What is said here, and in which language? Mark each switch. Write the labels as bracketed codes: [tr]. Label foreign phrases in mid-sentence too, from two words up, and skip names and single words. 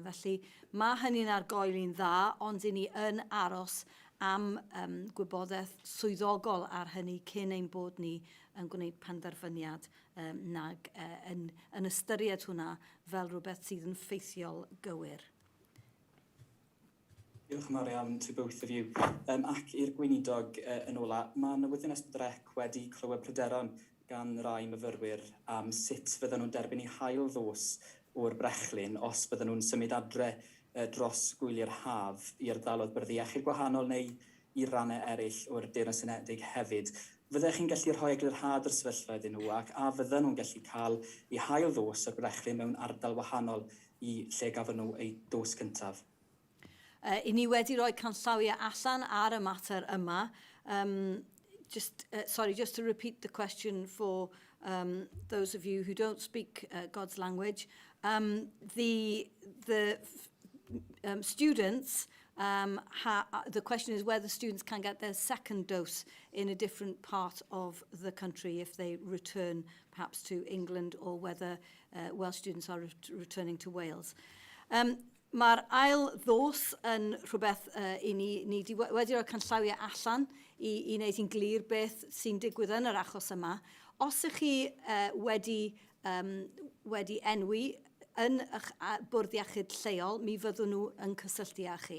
[cy] Felly mae hynny'n argoeli'n dda, ond i ni yn aros am gwybodaeth swyddogol ar hynny cyn ein bod ni yn gwneud penderfyniad nag yn ystyried hwnna fel rhywbeth sydd yn ffeithiol gywir. Diolch yn fawr iawn [en] to both of you. [cy] Ac i'r Gweinidog yn ola, mae newyddion Esblyrec wedi clywed pryderon gan rai myfyrwyr am sut fydden nhw'n derbyn I hail ddos o'r brechlyn os fydden nhw'n symud adre dros gwyliau'r haf i'r ardaloedd byrddau iechyd gwahanol neu I rannau eraill o'r Deyrnas Unedig hefyd. Fyddech chi'n gallu rhoi eglurhad yr sefyllfa iddyn nhw ac a fydden nhw'n gallu cael I hail ddos o'r brechlyn mewn ardal wahanol I lle gafon nhw eu dos cyntaf? I ni wedi rhoi canllawiau allan ar y mater yma. [en] Just to repeat the question for those of you who don't speak God's language. The students, the question is whether students can get their second dose in a different part of the country if they return perhaps to England, or whether Welsh students are returning to Wales. [cy] Mae'r ail ddos yn rhywbeth I ni wedi rhoi canllawiau allan I wneud i'n glir beth sy'n digwydd yn yr achos yma. Os ych chi wedi enwi yn eich bwrdd iechyd lleol, mi fyddwn nhw yn cysylltu â chi.